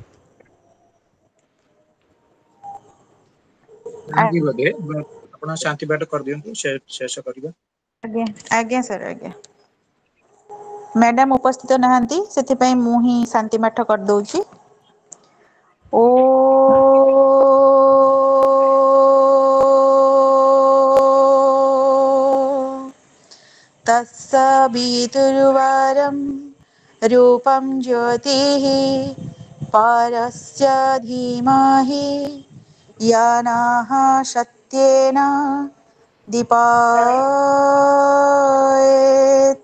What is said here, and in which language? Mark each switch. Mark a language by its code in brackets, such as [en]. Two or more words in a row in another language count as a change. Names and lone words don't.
[or] ନାହାନ୍ତି ବୋଧେ, ଆପଣ ଶାନ୍ତି ପାଠ କରିଦିଅନ୍ତୁ, ଶେଷ କରିବା। ଆଜ୍ଞା ଆଜ୍ଞା ସାର୍ ଆଜ୍ଞା। ମ୍ୟାଡାମ ଉପସ୍ଥିତ ନାହାନ୍ତି, ସେଥିପାଇଁ ମୁଁ ହିଁ ଶାନ୍ତି ପାଠ କରିଦଉଛି। [sa] ଓ तत्सवितुर्वरं रूपं ज्योतिः परस्य धीमहि यानाः सत्येन दीपायेत्।